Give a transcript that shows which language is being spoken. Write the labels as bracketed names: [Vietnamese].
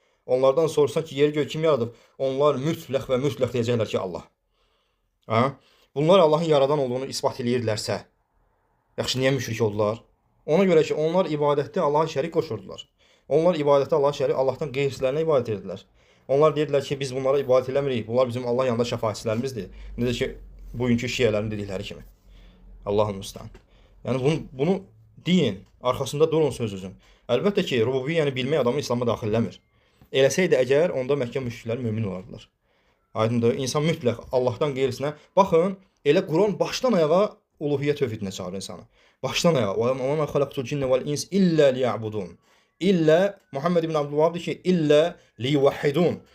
[Azerbaijani] Onlardan sorsan ki, yer göy kim yaradıb? Onlar mütləq və mütləq deyəcəklər ki, Allah. Ha? Bunlar Allahın yaradan olduğunu isbat eləyirlərsə, yaxşı niyə müşrik oldular? Ona görə ki, onlar ibadətdə Allaha şərik qoşurdular. Onlar ibadətdə Allaha şərik, Allahdan qeyrislərinə ibadət edirdilər. Onlar deyirdilər ki, biz bunlara ibadət eləmirik. Bunlar bizim Allah yanında şəfaətçilərimizdir. Necə ki, bugünkü şiələrin dedikləri kimi. Allahın müstəhan. Yəni bunu deyin, arxasında durun sözünüzün. Əlbəttə ki, rububiyyəni bilmək adamı İslam'a daxilləmir. Eləsəydi əgər, onda Məkkə müşrikləri mömin olardılar. Aydındır, insan mütləq Allahdan qeyrisinə. Baxın, elə Quran başdan ayağa uluhiyyə tövhidinə çağırır insanı. Başdan ayağa. [Arabic] "Və mə xalaqtul cinne vel ins illə liya'budun." [Azerbaijani] İllə Muhammed ibn Abdülvahhab deyir ki, [Arabic] illə liyuvahhidun.